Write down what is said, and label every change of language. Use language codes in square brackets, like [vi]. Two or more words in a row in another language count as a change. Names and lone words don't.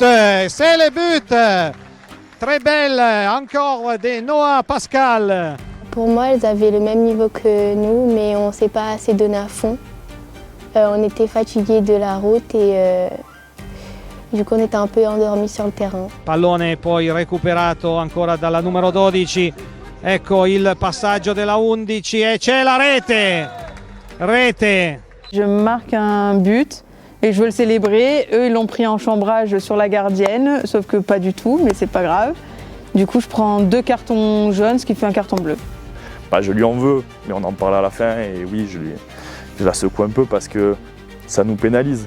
[fr] C'est le but! Très belle, encore de Noah Pascal. Pour moi, elles avaient le même niveau que nous, mais on ne s'est pas assez donné à fond. On était fatigués de la route et du coup on était un peu endormis sur le terrain. [it] Pallone poi recuperato ancora dalla numero 12. Ecco il passaggio della 11 e c'è la rete! Rete! [fr] Je marque un but et je veux le célébrer. Eux, ils l'ont pris en chambrage sur la gardienne, sauf que pas du tout, mais c'est pas grave. Du coup, je prends 2 cartons jaunes, ce qui fait un carton bleu. Je lui en veux, mais on en parle à la fin et oui, je la secoue un peu parce que ça nous pénalise.